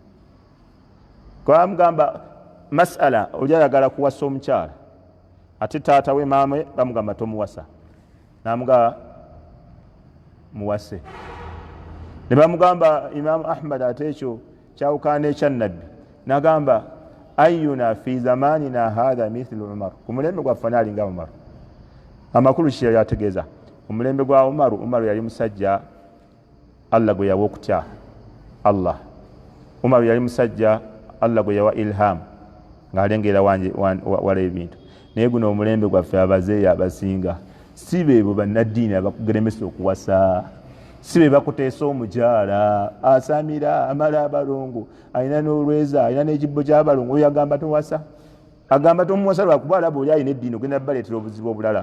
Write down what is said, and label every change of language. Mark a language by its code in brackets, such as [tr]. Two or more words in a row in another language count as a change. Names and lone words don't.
[lg] Kwa bamugamba masala oli ayagala kuwasa omukyala ate taata we maama we bamugamba tomuwasa, n'amugamba muwase. Ne bamugamba Imam Ahmad ate ekyo kyawukana ekya Nabbi, n'agamba [ar] أينا في زماننا هذا مثل عمر, [lg] ku mulembe gwaffe alinga Umar. Amakulu ki yali ategeeza? Omulembe gwa Umaru yali musajja Allah gwe yawa okutya Allah. Umaru yali musajja Allah gwe yawa ilham ng'alengera wala ebintu. Naye guno omulembe gwaffe abazeeyi abasinga si beebo bannaddiini abakugeremesa okuwasa, si be bakuteesa omukyala asamira amala abalongo alina n'olweza alina n'ekibbo ky'abalongo, oyo agamba towasa, agamba tomuwasa lwakuba alaba oli alina eddiini ogenda baleetera obuzibu obulala.